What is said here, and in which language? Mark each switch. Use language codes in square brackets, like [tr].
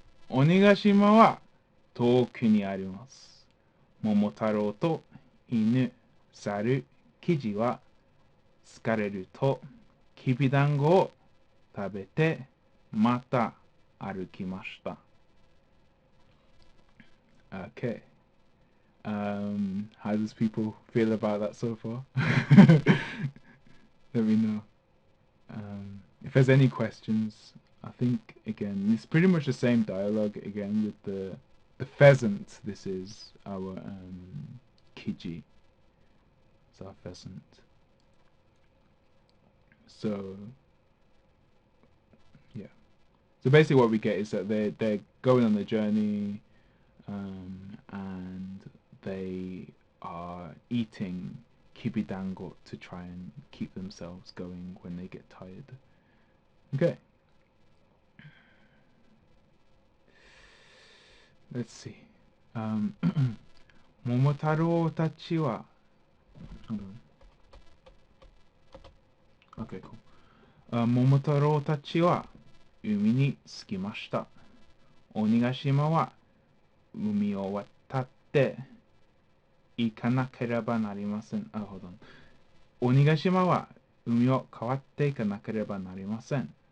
[ja] 鬼ヶ島は遠くにあります。桃太郎と犬、猿、キジは疲れるときびだんごを食べてまた歩きました。 [en] Okay. How does people feel about that so far? Let me know. If there's any questions, I think again it's pretty much the same dialogue again with the pheasant. This is our kiji. It's our pheasant. So yeah. So basically, what we get is that they're going on the journey, and they are eating kibidango to try and keep themselves going when they get tired. Okay. let's see. Momotarou [ja] たちは [en] hold on. Okay, cool. [ja] 桃太郎たちは海に着きました。鬼ヶ島は海を渡って行かなければなりません。 [en] hold on. [ja] 鬼ヶ島は海を渡っていかなければなりません。